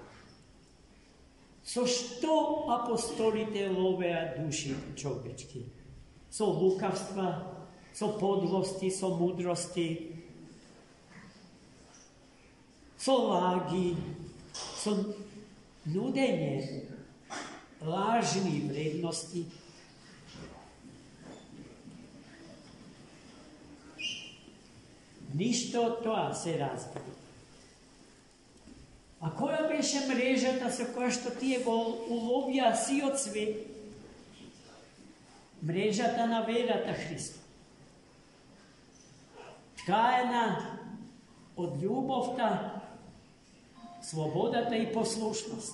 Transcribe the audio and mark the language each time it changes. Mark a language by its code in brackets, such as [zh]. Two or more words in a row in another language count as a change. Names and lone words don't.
[mk] Со што апостолите ловеа души човечки? Со лукавства, со подлости, со мудрости, со лаги, со нудење [sr] lažnih vrednosti, ništa od toga se razbije. [mk] А која беше мрежата со која што тие го уловија сиот свет? Мрежата на верата Христа. Ткаена од љубовта, слободата и послушност.